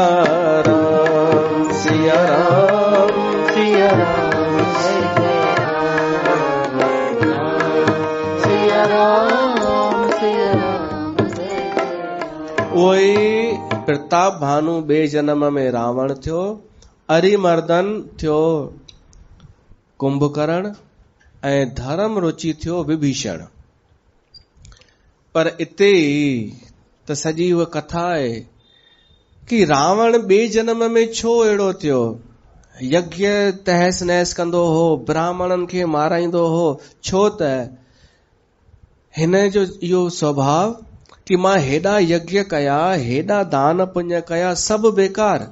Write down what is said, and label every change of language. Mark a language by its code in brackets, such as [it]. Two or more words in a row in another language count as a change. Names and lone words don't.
[hi] राम सिया राम सिया राम जय जय राम। सिया राम जय जय राम। [sd] वही प्रताप भानु ॿिए जन्म में रावण थियो। अरिमर्दन थियो कुंभकर्ण ऐं धर्म रुचि थियो विभीषण। पर इते त सॼी उहा कथा आहे कि रावण ॿिए जन्म में छो अहिड़ो थियो। यज्ञ तहस नहस कंदो हो, ब्राह्मणनि खे माराईंदो हो। छो त हिन जो इहो स्वभाव कि मां हेॾा यज्ञ कया, हेॾा दान पुण्य कया, सभु बेकार।